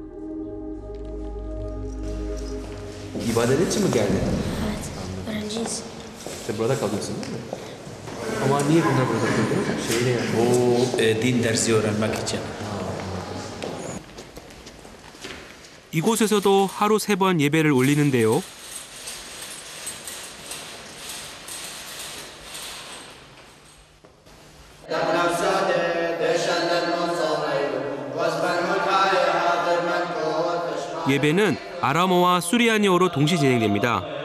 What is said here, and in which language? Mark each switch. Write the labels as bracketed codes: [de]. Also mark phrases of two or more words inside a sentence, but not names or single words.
[tr] İbadet için mi geldin? Evet, öğrenciyiz. Sen burada kalıyorsun değil mi? Ama niye burada kaldın? Şeyle yani. Bu din dersi öğrenmek için. [ko] 이곳에서도 하루 3번 예배를 올리는데요. 예배는 아람어와 수리아니어로 동시 진행됩니다.